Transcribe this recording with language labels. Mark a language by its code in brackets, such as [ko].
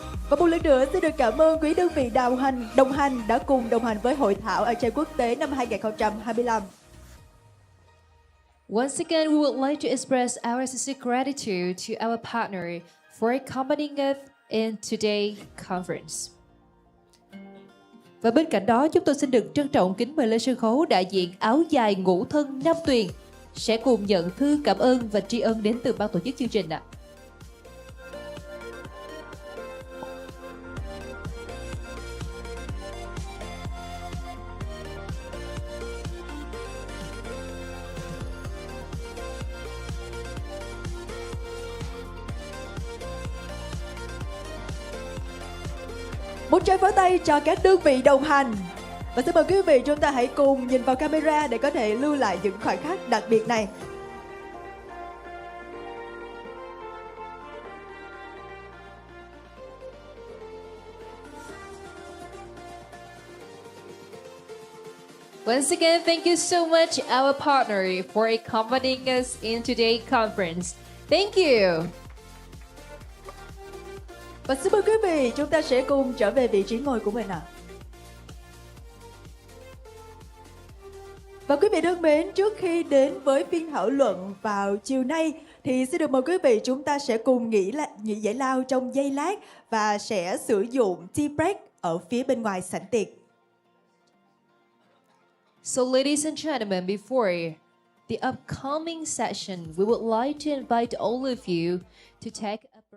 [vi] Và một lần nữa xin được cảm ơn quý đơn vị đồng hành đã cùng đồng hành với hội thảo ở Chay Quốc tế năm 2025. [en] Once again, we would like to express our sincere gratitude to our partner for accompanying us in today's conference. [vi] Và bên cạnh đó, chúng tôi xin được trân trọng kính mời lên sân khấu đại diện áo dài ngũ thân Nam Tuyền sẽ cùng nhận thư cảm ơn và tri ân đến từ ban tổ chức chương trình ạ. Một tràng pháo tay cho các đơn vị đồng hành. Và xin mời quý vị chúng ta hãy cùng nhìn vào camera để có thể lưu lại những khoảnh khắc đặc biệt này. [en] Once again, thank you so much, our partner, for accompanying us in today's conference. Thank you. [vi] Và xin mời quý vị chúng ta sẽ cùng trở về vị trí ngồi của mình ạ. Và quý vị thân mến, trước khi đến với phiên thảo luận vào chiều nay thì xin được mời quý vị chúng ta sẽ cùng nghỉ giải lao trong giây lát và sẽ sử dụng tea break ở phía bên ngoài sảnh tiệc. [en] So ladies and gentlemen, before the upcoming session, we would like to invite all of you to take